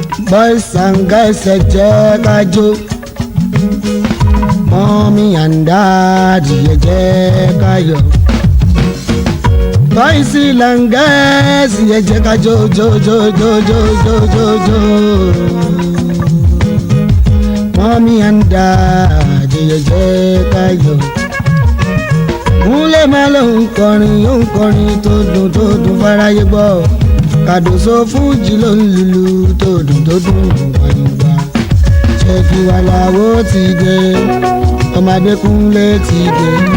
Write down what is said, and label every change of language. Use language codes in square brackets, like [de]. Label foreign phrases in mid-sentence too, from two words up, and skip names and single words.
[en] Boys and girls, [yo] ẹ jẹ́ ká jó. [en] Mommy and daddy, [yo] ẹ jẹ́ ká yọ̀. [en] Boys and girls, [yo] ẹ jẹ́ ká jó, jó, jó, jó, jó, jó, jó, jó. [en] Mommy and daddy, [yo] ẹ jẹ́ ká yọ̀. Kúnlé máa ló ń kọrin, ó ń kọrin tó dùn, tó dùn fáráyé gbọ́. Kàdóso fújì ló ń lùlù tó dùn, tó dùn wàyíwá. Ṣé kí wà láwo ti dé? Ọmọ Adékúnlé ti dé.